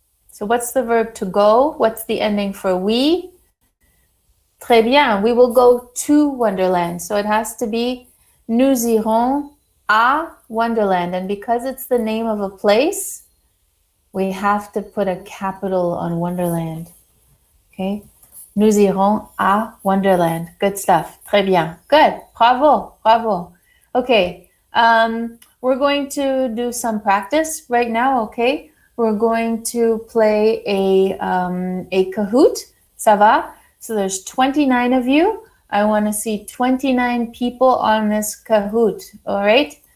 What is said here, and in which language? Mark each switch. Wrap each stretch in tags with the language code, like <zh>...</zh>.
<en>So what's the verb to go? What's the ending for we?</en> <fr>Très bien.</fr> <en>We will go to Wonderland. So it has to be</en> <fr>nous irons à Wonderland.</fr> <en>And because it's the name of a place, we have to put a capital on Wonderland. Okay?</en> <fr>Nous irons à Wonderland.</fr> <en>Good stuff.</en> <fr>Très bien.</fr> <en>Good. Bravo. Bravo. Okay. We're going to do some practice right now, okay? We're going to play a Kahoot.</en> <fr>Ça va?</fr> <en>So there's 29 of you. I want to see 29 people on this Kahoot. All right?</en>